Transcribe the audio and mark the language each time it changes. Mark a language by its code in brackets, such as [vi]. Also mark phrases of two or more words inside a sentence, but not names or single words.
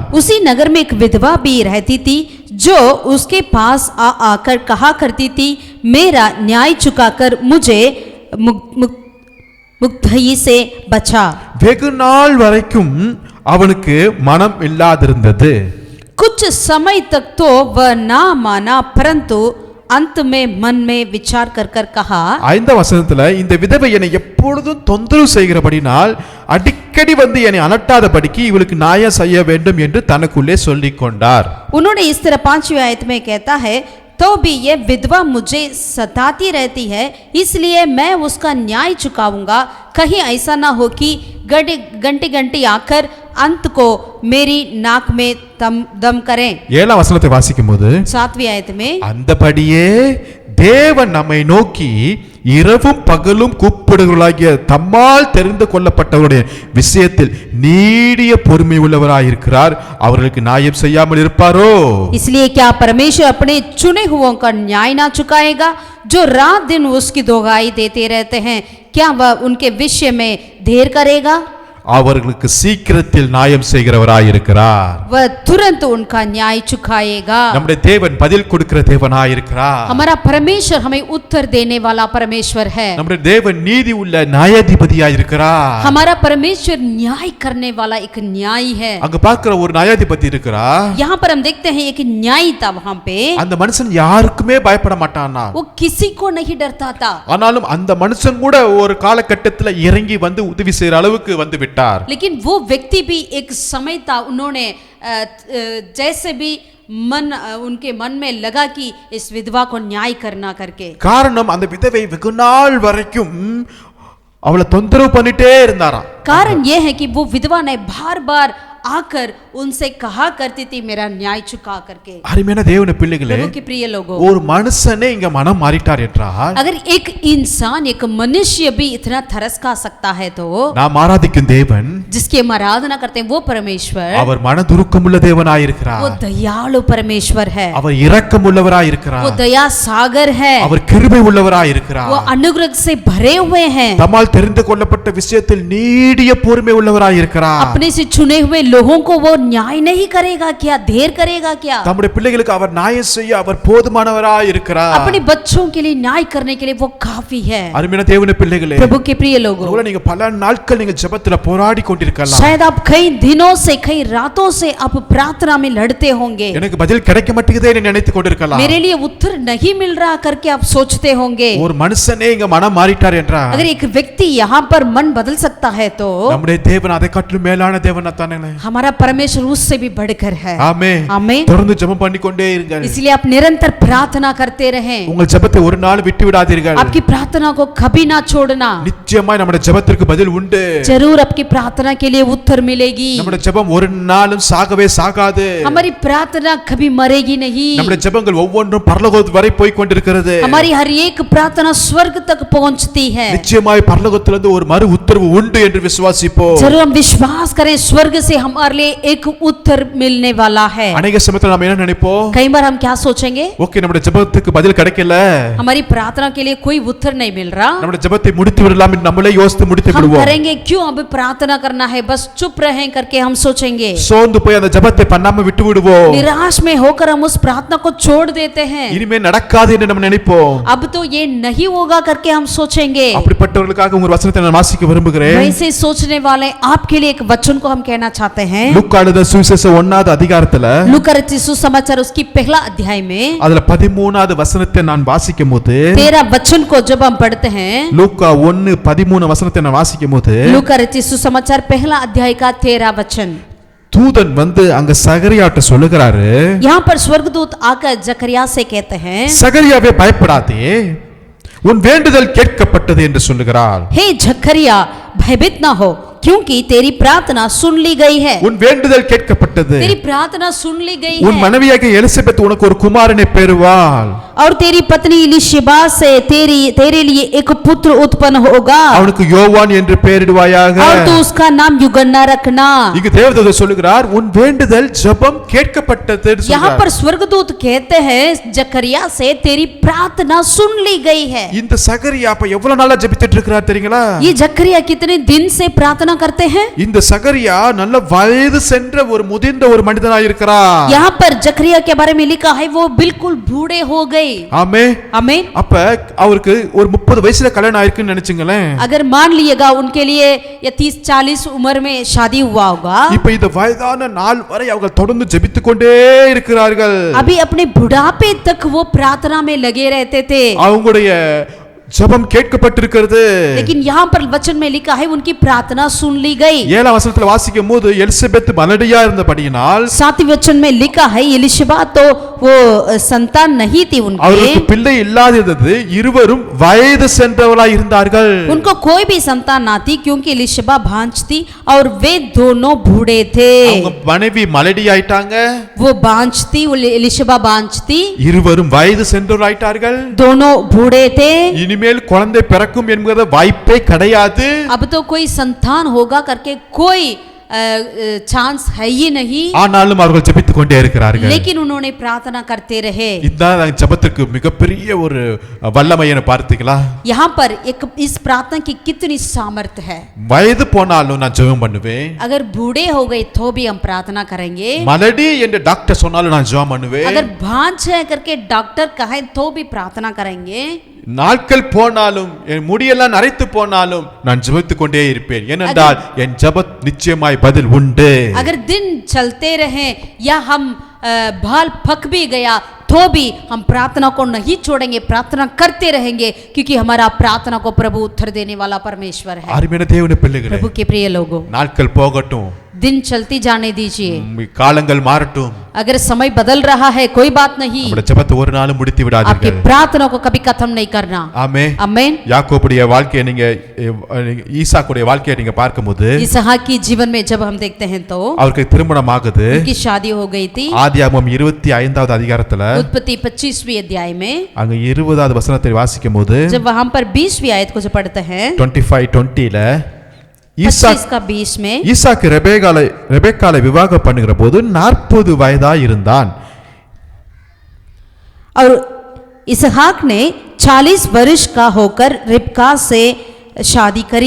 [hi] उसी नगर में एक विधवा भी रहती थी जो उसके पास आकर कहा करती थी, मेरा न्याय चुकाकर मुझे मुक्तई से बचा. [ta] வெகு நாள் வரைக்கும் அவனுக்கு மனம் இல்லாதிருந்தது. [hi] कुछ समय तक तो वह ना माना, परंतु अंत में मन में विचार कर कहा. [ta] ஐந்தாம் வசனத்துல இந்த விதவை என்னை எப்பொழுதும் தொந்தரவு செய்கிறபடினால் அடிக்கடி வந்து என்னை அலட்டாதபடிக்கு இவளுக்கு நியாயம் செய்ய வேண்டும் என்று தனக்குள்ளே சொல்லிக் கொண்டார். [hi] उन्होंने इस तरह 5वीं आयत में कहता है, तो भी यह विधवा मुझे सताती रहती है, इसलिए मैं उसका न्याय चुकाऊंगा. कहीं ऐसा ना हो कि घंटे घंटे आकर अंत को मेरी नाक में दम करें. [ta] 7ஆம் வசனத்தை வாசிக்கும்போது [hi] 7वीं आयत में [ta] அந்தபடியே தேவன் நம்மை நோக்கி இரவும் பகலும் கூப்பிடுகிறவர்களாகிய தம்மால் தெரிந்து கொள்ளப்பட்டவருடைய விஷயத்தில் நீடிய பொறுமை உள்ளவராயிருக்கிறார். அவர்களுக்கு நியாயம் செய்யாமல் இருப்பாரோ? [hi] इसलिए क्या परमेश्वर अपने चुने हुओं का न्याय ना चुकाएगा जो रात दिन उसकी दोहाई देते रहते हैं? क्या वह उनके विषय में देर करेगा? [ta] அவர்களுக்கு சீக்கிரத்தில் நியாயம் செய்கிறவராயிருக்கிறார். [hi] वह तुरंत उनका न्याय चुकाएगा. [ta] நம்முடைய தேவன் பதில் கொடுக்கிற தேவனாயிருக்கிறார். [hi] हमारा परमेश्वर हमें उत्तर देने वाला परमेश्वर है. [ta] நம்முடைய தேவன் நீதி உள்ள நியாயாதிபதியாயிருக்கிறார். [hi] हमारा परमेश्वर न्याय करने वाला एक न्यायी है. [ta] அங்க பார்க்கிற ஒரு நியாயாதிபதி இருக்கிறார். [hi] यहाँ पर हम देखते हैं एक न्यायी था वहाँ पे. [ta] அந்த மனுஷன் யாருக்குமே பயப்பட மாட்டானா. [hi] वो किसी को नहीं डरता था. [ta] ஆனாலும் அந்த மனுஷன் கூட ஒரு காலகட்டத்தில் இறங்கி வந்து உதவி செய்யற அளவுக்கு வந்து விட்டார். [hi] लेकिन वो व्यक्ति भी एक समय था, उन्होंने जैसे भी उनके मन में लगा कि इस विधवा को न्याय करना करके. [ta] காரணம் அந்த விதவை வெகு நாள் வரைக்கும் அவளை தொந்தரவு பண்ணிட்டே இருந்தாராம். [hi] कारण यह है कि वो विधवा ने बार बार आकर उनसे कहा करती थी मेरा न्याय चुका करके. [ta] அருமையான தேவனுடைய பிள்ளைகளே, [hi] प्रभु के प्रिय लोगों, [ta] ஒரு மனுஷனே இங்க மனம் மாறிட்டார் என்றால், [hi] अगर एक इंसान एक मनुष्य भी इतना तरस खा सकता है तो [ta] நாம் ஆராதிக்கும் தேவன், [hi] जिसकी हम आराधना करते हैं वो परमेश्वर, [ta] அவர் மனதுருக்கமுள்ள தேவனாயிருக்கிறார். [hi] वो दयालु परमेश्वर है. [ta] அவர் இரக்கமுள்ளவராயிருக்கிறார். [hi] वो दया सागर है. [ta] அவர் கிருபை உள்ளவராயிருக்கிறார். [hi] वो अनुग्रह से भरे हुए हैं. [ta] தம்மால் தெரிந்து கொள்ளப்பட்ட விஷயத்தில் நீடிய பொறுமை உள்ளவராயிருக்கிறார். [hi] अपने से चुने हुए लोगों को वो न्याय नहीं करेगा क्या? देर करेगा क्या? [ta] நம்முடைய பிள்ளைகளுக்கு அவர் நியாயம் செய்ய அவர் போதுமானவராயிருக்கிறார். [hi] अपने बच्चों के लिए न्याय करने के लिए वो काफी है. [ta] அருமையான தேவனுடைய பிள்ளைகளே, [hi] प्रभु के प्रिय लोगों, [ta] ஒருவேளை நீங்க பல நாட்கள் நீங்க ஜெபத்துல போராடி கொண்டிருக்கலாம். [hi] शायद आप कई दिनों से कई रातों से आप प्रार्थना में लड़ते होंगे. [ta] எனக்கு பதில் கிடைக்க மாட்டேங்குதே என்று நினைத்து கொண்டிருக்கலாம். [hi] मेरे लिए उत्तर नहीं मिल रहा करके आप सोचते होंगे. [ta] ஒரு மனுஷனே இங்க மனம் மாறிட்டார் என்றால், [hi] अगर एक व्यक्ति यहाँ पर मन बदल सकता है तो [ta] நம்முடைய தேவன் அதை காட்டிலும் மேலான தேவனா தானே. [hi] हमारा परमेश्वर उससे भी बढ़कर है. [ta] ஆமென். [hi] आमीन. [ta] தொடர்ந்து ஜெபம் பண்ணிக்கொண்டே இருங்கள். [hi] इसलिए आप निरंतर प्रार्थना करते रहें. [ta] உங்கள் ஜெபத்தை ஒரு நாள் விட்டு விடாதீர்கள். [hi] आपकी प्रार्थना को कभी ना छोड़ना. [ta] நிச்சயமாய் நம்முடைய ஜெபத்திற்கு பதில் உண்டு. [hi] जरूर आपकी प्रार्थना के लिए उत्तर मिलेगी. [ta] நம்முடைய ஜெபம் ஒரு நாளும் சாகவே சாகாது. [hi] हमारी प्रार्थना कभी मरेगी नहीं. [ta] நம்முடைய ஜெபங்கள் ஒவ்வொன்றும் பரலோகம் வரை போய் கொண்டிருக்கிறது. [hi] हमारी हर एक प्रार्थना स्वर्ग तक पहुंचती है. [ta] நிச்சயமாய் பரலோகத்திலிருந்து ஒரு மறு உத்தரவு உண்டு என்று விசுவாசிப்போம். [hi] जरूर हम विश्वास करें स्वर्ग से हमारे लिए एक उत्तर मिलने वाला है. [ta] अनेक சமயத்துல நாம என்ன நினைப்போம்? [hi] कई बार हम क्या सोचेंगे? [ta] ஓகே, நம்முடைய ஜெபத்துக்கு பதில் கிடைக்கல, [hi] हमारी प्रार्थना के लिए कोई उत्तर नहीं मिल रहा, [ta] நம்முடைய ஜெபத்தை முடித்து விடலாம் என்று நம்மளே யோசித்து முடித்து [hi] हम [ta] விடுவோம். [hi] करेंगे क्यों अब प्रार्थना करना है, बस चुप रहें करके हम सोचेंगे. [ta] சோர்ந்து போய் அந்த ஜெபத்தை பண்ணாம விட்டு விடுவோம். [hi] निराश में होकर हम उस प्रार्थना को छोड़ देते हैं. [ta] இனிமே நடக்காது என்று நம்ம நினைப்போம். [hi] अब तो ये नहीं होगा करके हम सोचेंगे. [ta] அப்படிப்பட்டவர்களுக்காக உங்க வசனத்தை நான் வாசிக்க விரும்புகிறேன். [hi] वैसे सोचने वाले आपके लिए एक वचन को हम कहना चाहते हैं. [ta] லூக்கா எழுதின சுவிசேஷம் 1வது அதிகாரத்துல [hi] लूका रचित सुसमाचार उसकी पहला अध्याय में [ta] அதுல 13வது வசனத்தை நான் வாசிக்கும்போது, [hi] 13 वचन को जब हम पढ़ते हैं, [ta] லூக்கா 1:13 வசனத்தை நான் வாசிக்கும்போது, [hi] लूका रचित सुसमाचार पहला अध्याय का 13 वचन, [ta] தூதன் வந்து அங்க சகரியாட்ட சொல்லுகிறாரு, [hi] यहाँ पर स्वर्गदूत आकर जकरिया से कहते हैं, [ta] சகரியாவே பயப்படாதே, உன் வேண்டுதல் கேட்கப்பட்டது என்று சொல்லுகிறார். [hi] हे जकरिया भयभीत ना हो क्योंकि तेरी प्रार्थना सुन ली गई है. [ta] உன் வேண்டுதல் கேட்கப்பட்டது. [hi] तेरी प्रार्थना सुन ली गई [ta] உன் [hi] है [ta] மனைவியாகிய எலிசபெத் உனக்கு ஒரு குமாரனை பெறுவாள். [hi] और तेरी पत्नी इलिशिबा से तेरे लिए एक पुत्र उत्पन्न होगा [ta] அவனுக்கு யோவான் என்று பெயரிடுவாயாக. [hi] और तू उसका नाम युगन्ना रखना. [ta] இங்கு தேவதூதன் சொல்லுகிறார், உன் வேண்டுதல் ஜெபம் கேட்கப்பட்டது என்று [hi] यहाँ [ta] சொல்றார். [hi] पर स्वर्गदूत कहते हैं जकरिया से तेरी प्रार्थना सुन ली गई है. [ta] இந்த சகரியா அப்ப எவ்வளவு நாளா ஜெபித்துட்டு இருக்கிறார் தெரியுங்களா? [hi] ये जकरिया कितने दिन से प्रार्थना करते हैं? [ta] இந்த சகரியா நல்ல வயது சென்ற ஒரு முதிர்ந்த ஒரு மனிதனாய் இருக்கிறார். [hi] यहाँ पर जकरिया के बारे में लिखा है वो बिल्कुल बूढ़े हो गए. [ta] ஆமென். [hi] आमीन. [ta] அப்ப அவருக்கு ஒரு 30 வயசுல கல்யாணம் ஆயிருக்குன்னு நினைச்சுங்களேன். [hi] अगर मान लिएगा उनके लिए या 30-40 उम्र में शादी हुआ होगा. [ta] இப்ப இந்த வயதான நாள் வரை அவங்க தொடர்ந்து ஜெபித்துக் கொண்டே இருக்கிறார்கள். [hi] अभी अपने बुढ़ापे तक वो प्रार्थना में लगे रहते थे. [ta] அவங்களுடைய ஜெபம் கேட்கப்பட்டிருக்கிறது. [hi] लेकिन यहाँ पर वचन में लिखा है उनकी प्रार्थना सुन ली गई। [ta] 7 வசனத்துல வாசிக்கும் போது எலிசபெத் மலடியா இருந்தபடியினால் [hi] 7 वचन में लिखा है एलिशबा तो वो संतान नहीं थी उनके, [ta] அவருக்கு பிள்ளை இல்லாதது, இருவரும் வயது சென்றவர்களாய் இருந்தார்கள். [hi] उनको कोई भी संतान ना थी क्योंकि एलिशबा भांज थी और वे दोनों बूढ़े थे। [ta] அவங்க மனைவி மலடி ஆயிட்டாங்க, [hi] वो बांझ थी, एलिशबा बांझ थी, [ta] இருவரும் வயது சென்றவர்களாயிட்டார்கள். [hi] दोनों बूढ़े थे। [ta] இனிமேல் குழந்தை பிறக்கும் என்கிற வாய்ப்பே கிடையாது. [hi] अब तो कोई संतान होगा करके कोई चांस है ही नहीं, [ta] ஆனாலும் அவர்கள் ஜெபித்துக் கொண்டே இருக்கிறார்கள். [hi] लेकिन उन्होंने प्रार्थना करते रहे। [ta] இந்த ஜெபத்துக்கு மிகப்பெரிய ஒரு வல்லமையை பார்த்தீங்களா? [hi] यहाँ पर एक इस प्रार्थना की कितनी सामर्थ्य है। [ta] வயது போனாலும் நான் ஜெபம் பண்ணுவேன். [hi] अगर बूढ़े हो गए तो भी हम प्रार्थना करेंगे। [ta] மலடி என்று டாக்டர் சொன்னாலும் நான் ஜெபம் பண்ணுவேன். [hi] अगर भांज है करके डॉक्टर कहे तो भी प्रार्थना करेंगे। [ta] நாட்கள் போனாலும் என் முடியெல்லாம் நரைத்து போனாலும் நான் ஜெபித்துக் கொண்டே இருப்பேன். ஏனென்றால் என் ஜெபத் நிச்சயமாய் பதில் உண்டு. [hi] अगर दिन चलते रहे या हम बाल पक भी गया तो भी हम प्रार्थना को नहीं छोड़ेंगे, प्रार्थना करते रहेंगे क्योंकि हमारा प्रार्थना को प्रभु उत्तर देने वाला परमेश्वर है। [ta] அருமையான தேவனுடைய பிள்ளைகளே, [hi] प्रभु के प्रिय लोगों, [ta] நாட்கள் போகட்டும், [hi] दिन चलती जाने दीजिए, [ta] காலங்கள் மாறட்டும், [hi] अगर समय बदल रहा है कोई बात नहीं, [ta] நம்முடைய ஜெபத்தை ஒரு நாளும் முடித்து [hi] आपकी [ta] விடாதீர்கள். [hi] प्रार्थना को कभी खत्म नहीं करना। [ta] ஆமென். [hi] आमेन। [ta] யாக்கோபுடைய வாழ்க்கையை நீங்க ஈசாக்குடைய வாழ்க்கையை நீங்க பார்க்கும்போது [hi] इसहाक की जीवन में जब हम देखते हैं तो [ta] அவருக்கு திருமணம் ஆகுது. [hi] उनकी शादी हो गई थी। [ta] ஆதியாகமம் 25வது அதிகாரத்துல [hi] उत्पत्ति 25वीं अध्याय में [ta] அங்க 20வது வசனத்தை வாசிக்கும்போது [hi] जब वहां पर 20वीं आयत को जो पढ़ते हैं [ta] 25:20ல [hi] 25 का 20 में [ta] ஈசாக்கு ரெபெக்காளை விவாகம் பண்ணுகிற போது 40 வயதாய் இருந்தான். [hi] और इसहाक ने 40 वर्ष का होकर रिबका से शादी करी।